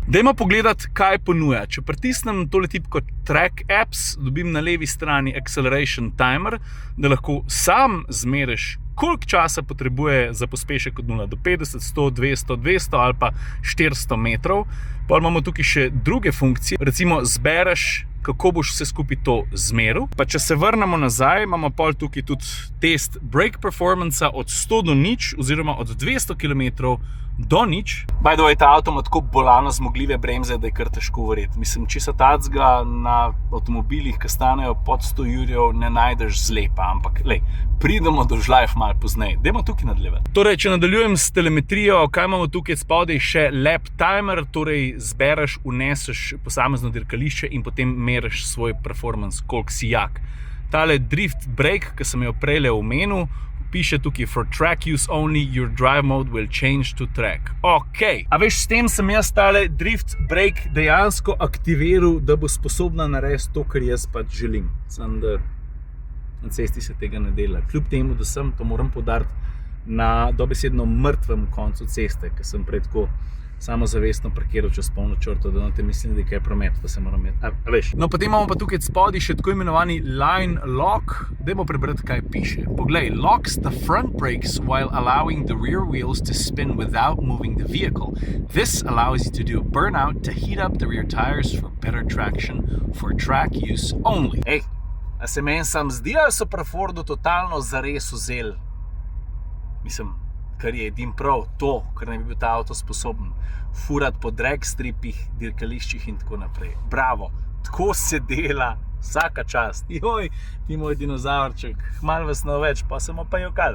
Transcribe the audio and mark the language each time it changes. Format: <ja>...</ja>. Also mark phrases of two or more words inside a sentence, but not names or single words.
<sl>Dajmo pogledati, kaj ponuja. Če pritisnem tole tipko Track Apps, dobim na levi strani</sl> <en>Acceleration Timer,</en> <sl>da lahko sam zmeriš, koliko časa potrebuje za pospešek od 0 do 50, 100, 200, 200 ali pa 400 metrov. Pa imamo tukaj še druge funkcije. Recimo zbereš, kako boš vse skupaj to zmeril. Pa če se vrnemo nazaj, imamo pol tukaj tudi test</sl> <en>brake performance</en> <sl>od 100 do 0 oziroma od 200 km do 0.</sl> <en>By the way,</en> <sl>ta avto ima tako bolano zmogljive bremze, da je kar težko verjeti. Mislim, če se tacga na avtomobilih, ki stanejo pod 100 jurjev, ne najdeš zlepa, ampak lej, pridemo do žlajf malo pozneje. Dajmo tukaj nadaljevati. Torej, če nadaljujem s telemetrijo, kaj imamo tukaj spodaj še</sl> <en>lap timer,</en> <sl>torej zbereš, uneseš posamezno dirkališče in potem meriš svoj performance, koliko si jak. Tale</sl> <en>drift brake,</en> <sl>ki sem jo prejle omenil, piše tukaj</sl> <en>for track use only, your drive mode will change to track.</en> <sl>Ok, a veš, s tem sem jaz tale</sl> <en>drift brake</en> <sl>dejansko aktiviral, da bo sposobna narediti to, kar jaz pač želim. Samo da na cesti se tega ne dela. Kljub temu, da sem, to moram poudariti, na dobesedno mrtvem koncu ceste, ker sem prej tako samozavestno parkiral čez polno črto, da na te mislim, da je kaj promet, pa se moram imeti. A veš. No, potem imamo pa tukaj spodaj še tako imenovani</sl> <en>line lock.</en> <sl>Dajmo prebrati, kaj piše. Poglej,</sl> <en>locks the front brakes while allowing the rear wheels to spin without moving the vehicle. This allows you to do a burnout to heat up the rear tires for better traction for track use only.</en> <sl>Ej, a se meni sam zdi, ali so pri Fordu totalno zares vzeli mislim, kar je edin prav, to, kar naj bi bil ta avto sposoben furati po drag stripih, dirkališčih in tako naprej. Bravo, tako se dela, vsaka čast. Joj, ti moj dinozavrček, malo vas ne več, pa samo pa jokal.</sl>